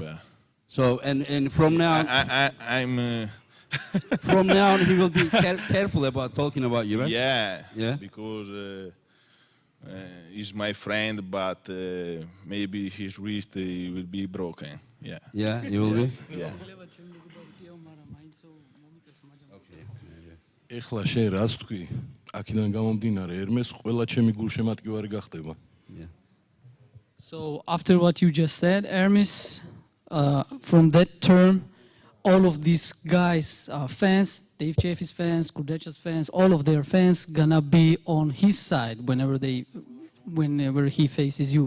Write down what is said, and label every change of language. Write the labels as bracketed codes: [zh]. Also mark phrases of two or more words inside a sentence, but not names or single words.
[en] Yeah. So and from now, I'm. From now on, he will be careful about talking about you, right? Yeah. Yeah. Because he's my friend, but maybe his wrist will be broken. Yeah. Yeah, he will be. Yeah. [ka] ეხლა შენ რას თქვი აქედან გამომდინარე ერმეს ყველა ჩემი გულშემატკივარი გახდება [en] So after what you just said, Hermes, from that term, all of these guys, fans, Dave Chaffee's fans, Kurdecha's fans, all of their fans gonna be on his side whenever he faces you.